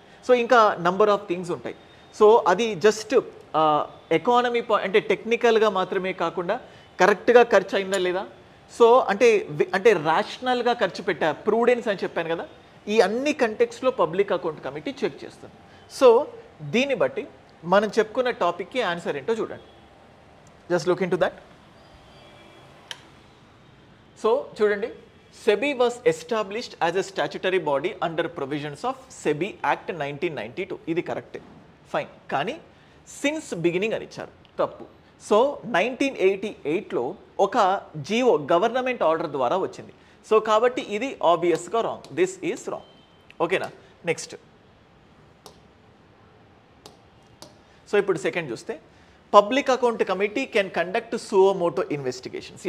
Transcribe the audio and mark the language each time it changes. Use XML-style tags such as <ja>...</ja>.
<te>So ఇంకా number of things ఉంటాయి. So అది జస్ట్ ఎకానమీ అంటే టెక్నికల్గా మాత్రమే కాకుండా కరెక్ట్గా ఖర్చు అయిందా లేదా, సో అంటే రేషనల్గా ఖర్చు పెట్టా, ప్రూడెన్స్ అని చెప్పాను కదా, ఈ అన్ని కంటెక్స్లో పబ్లిక్ అకౌంట్ కమిటీ చెక్ చేస్తుంది. సో దీన్ని బట్టి మనం చెప్పుకున్న టాపిక్కి ఆన్సర్ ఏంటో చూడండి.</te> <en>Just look in to that.</en> <te>So చూడండి,</te> <en>SEBI was established as a statutory body under provisions of SEBI Act 1992.</en> <te>ఇది కరెక్టే, ఫైన్. కానీ సిన్స్ బిగినింగ్ అని ఇచ్చారు, తప్పు. సో 1988లో ఒక జీవో గవర్నమెంట్ ఆర్డర్ ద్వారా వచ్చింది. సో కాబట్టి ఇది ఆబ్వియస్గా రాంగ్,</te> <en>This is wrong.</en> <te>ఓకేనా, నెక్స్ట్. సో ఇప్పుడు సెకండ్ చూస్తే</te> <en>Public account committee can conduct suo motu investigations.</en>